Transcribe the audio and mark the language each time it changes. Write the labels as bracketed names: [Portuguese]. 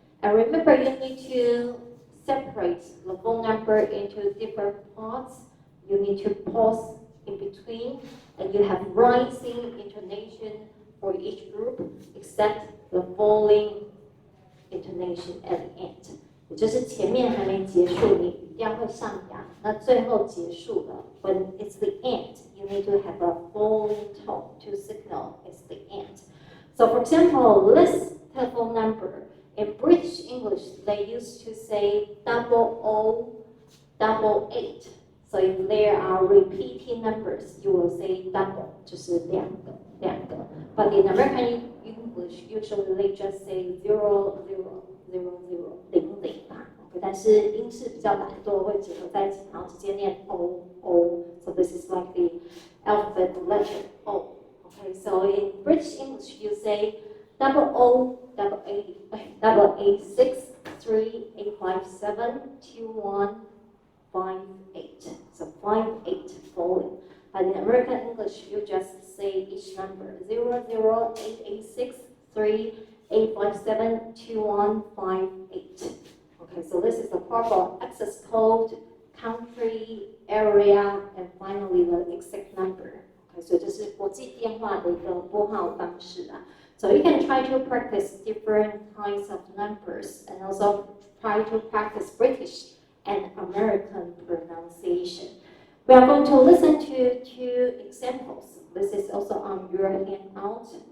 [English] And remember, you need to separate the phone number into different parts. You need to pause in between, and you have rising intonation for each group, except the falling intonation at the end. [Chinese] 也就是前面还没结束，你一定要会上扬。那最后结束了 [English] ，when it's the end, you need to have a falling tone to signal it's the end. So, for example, this telephone number in British English, they used to say 0088. So if there are repeating numbers, you will say double, [Chinese] 就是两个。 [English] But in American English, usually they just say 000000吧。 [Chinese] Okay, 但是英式比较懒惰，会结合在一起，然后直接念 O。 [English] So this is like the alphabet letter O. Okay, so in British English, you say 888-857-2158. So 58 falling. But in American English, you just say each number 0088638572158. Okay, so this is the part for access code, country, area, and finally the exact number. [Chinese] Okay, so 这是国际电话的一个拨号方式啊。 [English] So you can try to practice different kinds of numbers and also try to practice British and American pronunciation. We are going to listen to two examples. This is also on your handout.